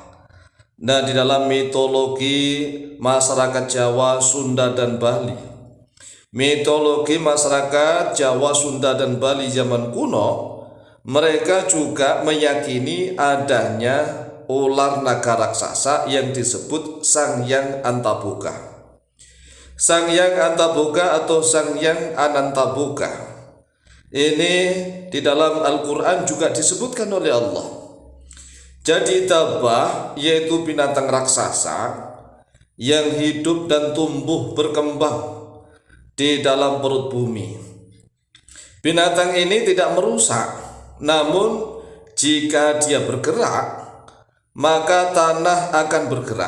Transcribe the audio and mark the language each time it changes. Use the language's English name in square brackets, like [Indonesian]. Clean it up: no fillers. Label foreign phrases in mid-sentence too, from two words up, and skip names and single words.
[Indonesian] Nah, di dalam mitologi masyarakat Jawa, Sunda, dan Bali, mitologi masyarakat Jawa, Sunda, dan Bali zaman kuno, mereka juga meyakini adanya ular naga raksasa yang disebut Sang Hyang Antaboga. Sang Hyang Antaboga atau Sang Hyang Anantaboga ini di dalam Al-Quran juga disebutkan oleh Allah. Jadi dabah yaitu binatang raksasa yang hidup dan tumbuh berkembang di dalam perut bumi. Binatang ini tidak merusak, namun jika dia bergerak, maka tanah akan bergerak.